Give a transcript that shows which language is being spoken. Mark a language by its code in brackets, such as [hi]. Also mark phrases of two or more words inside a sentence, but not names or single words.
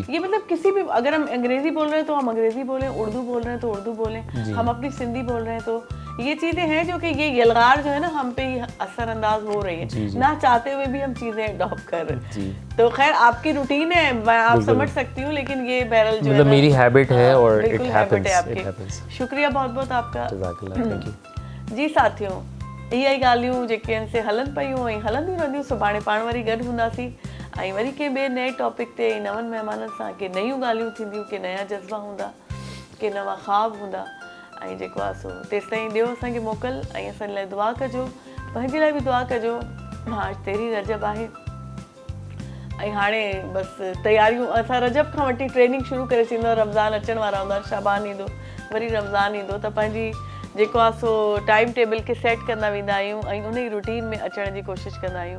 [ur] یہ مطلب کسی بھی، اگر ہم انگریزی بول رہے ہیں تو ہم انگریزی بولیں، اردو بول رہے ہیں تو اردو بولیں، ہم اپنی سندھی بول رہے ہیں تو یہ چیزیں ہیں جو کہ یہ یلغار جو ہے نا ہم پہ ہی اثرانداز ہو رہی ہے، نا چاہتے ہوئے بھی ہم چیزیں اڈاپٹ کر رہے ہیں. جی, تو خیر آپ کی روٹین ہے، میں آپ سمجھ سکتی ہوں، لیکن یہ بہرحال جو ہے مطلب نا, میری ہیبٹ ہے اور इट بالکل ہیبٹ ہے [en] happens, it [ur] آپ کی. [en] happens. [ur] شکریہ بہت بہت آپ کا. [en] जज़ाकल्लाह, thank you. [ur] جی ساتھیو, [sd] इहे ॻाल्हियूं जेके आहिनि से हलनि पियूं ऐं हलंदियूं रहंदियूं। सुभाणे पाण वरी गॾु हूंदासीं ऐं वरी कंहिं ॿिए नए टॉपिक ते ऐं नवनि महिमाननि सां के नयूं ॻाल्हियूं थींदियूं, के नया जज़्बा हूंदा, के नवां ख़्वाब हूंदा। ऐं जेको आहे सो तेसिताईं ॾियो असांखे मोकल ऐं असां लाइ दुआ कजो, पंहिंजे लाइ बि दुआ कजो। आज 13 रजब आहे ऐं हाणे बसि तयारियूं, असां रजब खां वठी ट्रेनिंग शुरू करे छॾींदो, रमज़ान अचण वारा हूंदा, शाबान ईंदो, वरी रमज़ान ईंदो, त पंहिंजी जेको आहे सो [en] time table [sd] खे सेट कंदा वेंदा आहियूं ऐं उन ई रूटीन में अचण जी कोशिशि कंदा आहियूं।